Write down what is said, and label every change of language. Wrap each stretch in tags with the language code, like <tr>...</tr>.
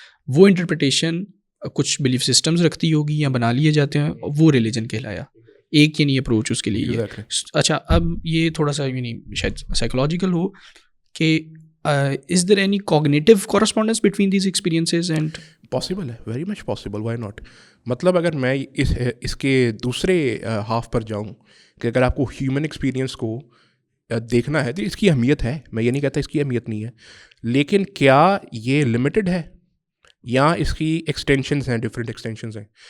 <ur>وہ انٹرپریٹیشن کچھ belief systems رکھتی ہوگی یا بنا لیے جاتے ہیں، وہ ریلیجن کہلایا. ایک یعنی اپروچ اس کے لیے. اچھا، اب یہ تھوڑا سا یعنی شاید سائیکولوجیکل ہو کہ</ur> <en>is there any cognitive correspondence between these experiences and possible ہے، very much possible, why not.</en> <ur>مطلب اگر میں اس کے دوسرے ہاف پر جاؤں کہ اگر آپ کو ہیومن ایکسپیرینس کو دیکھنا ہے تو اس کی اہمیت ہے, میں یہ نہیں کہتا اس کی اہمیت نہیں ہے, لیکن کیا یہ لمیٹڈ ہے یا اس کی ایکسٹینشنز ہیں, ڈفرینٹ ایکسٹینشنز ہیں.</ur>